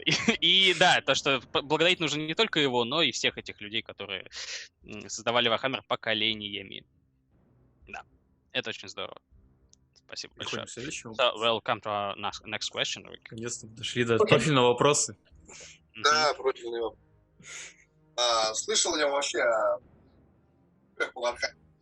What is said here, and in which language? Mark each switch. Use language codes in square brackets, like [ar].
[ru] И да, то, что благодарить нужно не только его, но и всех этих людей, которые создавали Вархаммер поколениями. Да, это очень здорово. Спасибо большое. [en] So, welcome to our next question, Rick. [ru] Наконец-то дошли до профильного вопроса. Да, профильный вопрос. Слышал ли вообще о Вархаммере?